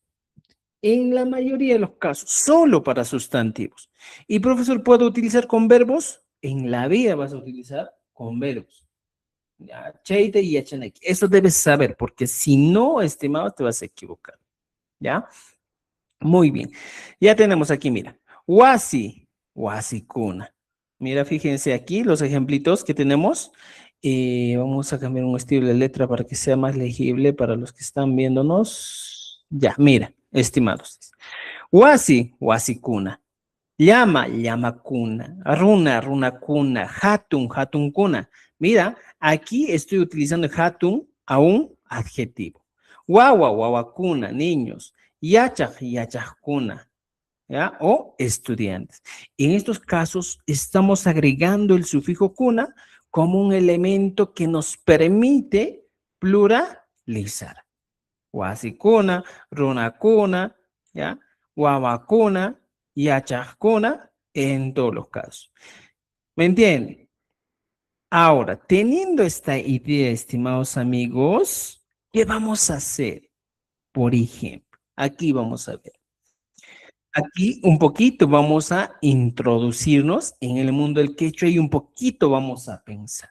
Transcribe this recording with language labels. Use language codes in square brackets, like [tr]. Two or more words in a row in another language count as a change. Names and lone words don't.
[es] En la mayoría de los casos, solo para sustantivos. Y profesor, ¿puedo utilizar con verbos? En la vida vas a utilizar con verbos. Ya, cheite y echanek. Eso debes saber, porque si no, estimado, te vas a equivocar. ¿Ya? Muy bien. Ya tenemos aquí, mira. [qu] Wasi, wasikuna. [es] Mira, fíjense aquí los ejemplitos que tenemos. Vamos a cambiar un estilo de letra para que sea más legible para los que están viéndonos. Ya, mira, estimados. [qu] Wasi, wasikuna. Llama, llamakuna. Runa, runakuna. Hatun, hatunkuna. [es] Mira, aquí estoy utilizando hatun a un adjetivo. [qu] Wawa, wawakuna, niños. Yachaj, yachajkuna. ¿Ya? [es] O estudiantes. En estos casos estamos agregando el sufijo kuna como un elemento que nos permite pluralizar. [qu] Wasikuna, runakuna, ¿ya? Wawakuna, yachajkuna, [es] en todos los casos. ¿Me entienden? Ahora, teniendo esta idea, estimados amigos, ¿qué vamos a hacer? Por ejemplo, aquí vamos a ver. Aquí un poquito vamos a introducirnos en el mundo del quechua y un poquito vamos a pensar.